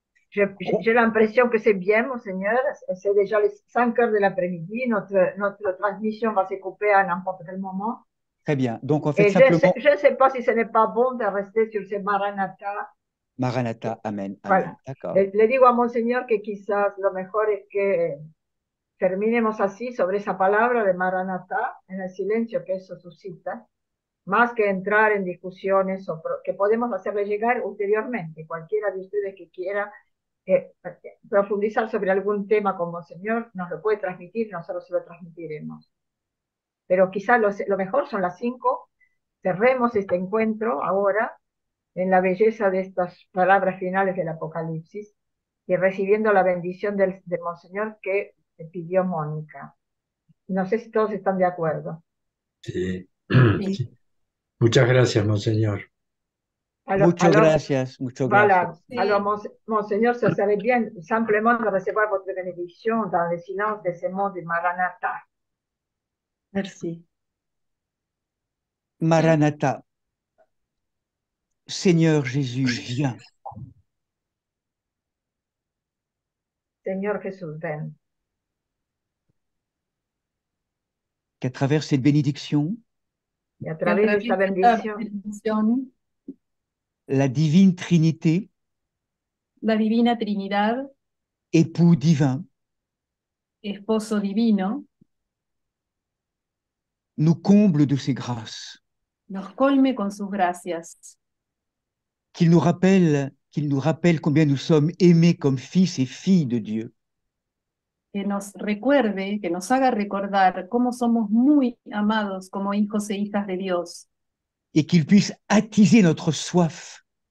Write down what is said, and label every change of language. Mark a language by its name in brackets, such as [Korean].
[French] J'ai l'impression que c'est bien, Monseigneur. C'est déjà les 5 heures de l'après-midi. Notre transmission va se couper à n'importe quel moment. Très bien. Donc, en fait, Et simplement... je ne sais pas si ce n'est pas bon de rester sur ce Maranatha. Maranatha, amen, amen. Voilà. D'accord. [Spanish] Le digo a Monseñor que quizás lo mejor es que terminemos así sobre esa palabra de Maranatha, en el silencio que eso suscita, más que entrar en discusiones que podemos hacerle llegar ulteriormente. Cualquiera de ustedes que quiera profundizar sobre algún tema con Monseñor nos lo puede transmitir, nosotros se lo transmitiremos. Pero quizás lo mejor son las 5. Cerremos este encuentro ahora en la belleza de estas palabras finales del Apocalipsis y recibiendo la bendición del Monseñor que pidió Mónica. No sé si todos están de acuerdo. Sí. Muchas gracias, Monseñor. Muchas gracias. [French] Voilà. Alors, Monseigneur, ça serait bien simplement de recevoir votre bénédiction dans le silence de ce mot de Maranatha. Merci. Maranatha. Seigneur Jésus, viens. [Spanish] Seigneur Jesús, ven. [French] Qu'à travers cette bénédiction, [Spanish] y a través de esta bendición, [French] la divine Trinité, [Spanish] la divina Trinidad, [French] époux divin, [Spanish] esposo divino, [French] nous comble de ses grâces. [Spanish] Nos colme con sus gracias. [French] Qu'il nous rappelle combien nous sommes aimés comme fils et filles de Dieu. [Spanish] Que nos recuerde, que nos haga recordar cómo somos muy amados como hijos e hijas de Dios. [French] Et qu'il puisse attiser notre soif.